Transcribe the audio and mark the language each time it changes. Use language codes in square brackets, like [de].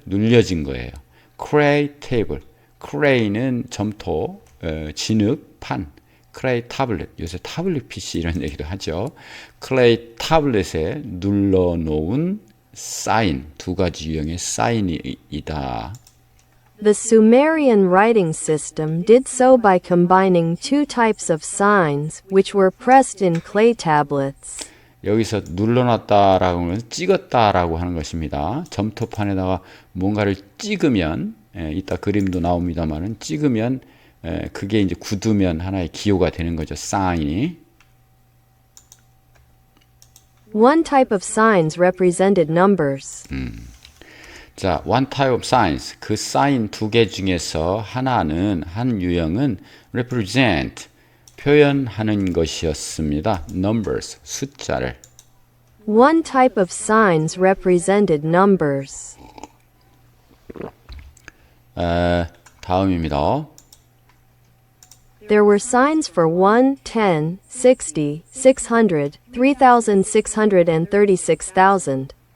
[ko] 눌려진 거예요. clay table. clay는 점토, 진흙, 판. [en] clay tablet. [ko] 요새 타블릿 PC 이런 얘기도 하죠. clay tablet에 눌러놓은 사인, 두 가지 유형의 사인이다. [en] The Sumerian writing system did so by combining two types of signs which were pressed in clay tablets. [ko] 여기서 눌러놨다라고 하는 것은 찍었다라고 하는 것입니다. 점토판에다가 뭔가를 찍으면, 이따 그림도 나옵니다만은 찍으면 그게 이제 굳으면 하나의 기호가 되는 거죠. 사인이. [en] One type of signs represented numbers. 자, one type of signs. [ko] 그 사인 두 개 중에서 하나는, 한 유형은 represent, 표현하는 것이었습니다. numbers, 숫자를. [en] One type of signs represented numbers. [ko] 다음입니다. [en] There were signs for 1, 10, 60, 600, 3,600 and 36,000.